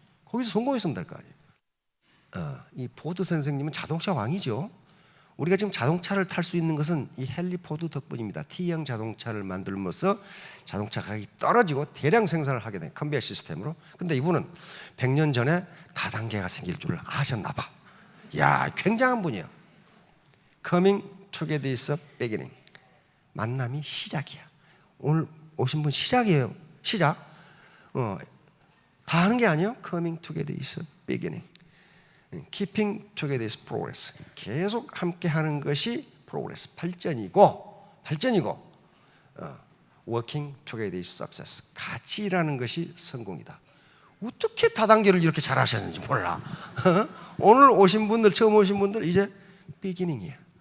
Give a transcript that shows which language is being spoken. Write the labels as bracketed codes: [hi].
[ko] 거기서 성공했으면 될 거 아니에요. 이 포드 선생님은 자동차 왕이죠. 우리가 지금 자동차를 탈 수 있는 것은 이 헨리 포드 덕분입니다. T형 자동차를 만들면서 자동차 가격이 떨어지고 대량 생산을 하게 된 컨베이어 시스템으로. 근데 이분은 100년 전에 다단계가 생길 줄을 아셨나 봐. 야, 굉장한 분이에요. [en] Coming together is a beginning. [ko] 만남이 시작이야. 오늘 오신 분 시작이에요. 시작. 다 하는 게 아니에요. [en] Coming together is a beginning. Keeping together is progress. [ko] 계속 함께 하는 것이 progress, 발전이고 [en] working together is success. [ko] 같이 일하는 것이 성공이다. 어떻게 다단계를 이렇게 잘 하셨는지 몰라. 오늘 오신 분들, 처음 오신 분들 이제 beginning이야.